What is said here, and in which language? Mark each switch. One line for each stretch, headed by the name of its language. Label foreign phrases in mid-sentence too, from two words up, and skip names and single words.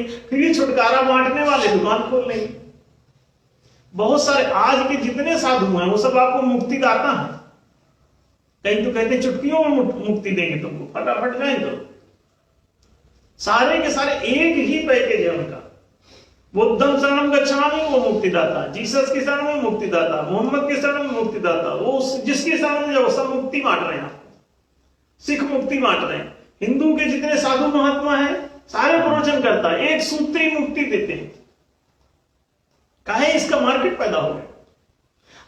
Hindi: फिर ये छुटकारा बांटने वाले दुकान खोल लेंगे। बहुत सारे आज के जितने साधु हैं वो सब आपको मुक्ति दाता है। कहीं तो कहते हैं चुटकियों में मुक्ति देंगे तुमको, फटाफट जाए तो सारे के सारे एक ही पैकेज है उनका।
Pali: बुद्धम शरणम गच्छामि
Hindi: वो मुक्तिदाता, जीसस के शरण में मुक्तिदाता, मोहम्मद के शरण में मुक्तिदाता, वो जिसके शरण में जाओ सब मुक्ति बांट रहे हैं आपको। सिख मुक्ति बांट रहे हैं, हिंदू के जितने साधु महात्मा हैं सारे प्रवचन करता है, एक सूत्री मुक्ति देते हैं। काहे इसका मार्केट पैदा हो गया।